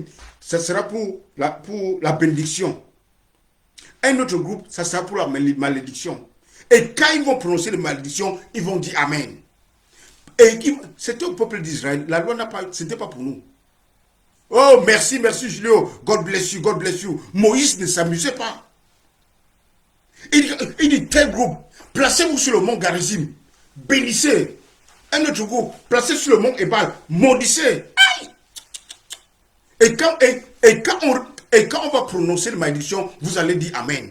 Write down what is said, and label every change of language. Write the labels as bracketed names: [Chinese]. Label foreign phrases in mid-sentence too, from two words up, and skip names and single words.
[French] Ça sera pour la bénédiction. Un autre groupe, ça sera pour la malédiction. Et quand ils vont prononcer les malédictions, ils vont dire Amen. Et c'était au peuple d'Israël. La loi c'était pas pour nous. Oh, merci Julio. [English] God bless you, God bless you. [French] Moïse ne s'amusait pas. Il dit, tel groupe, placez-vous sur le mont Garizim. Bénissez. Un autre groupe, placez sur le mont Ebal. Maudissez. Aïe. Et quand on va prononcer la malédiction, vous allez dire Amen.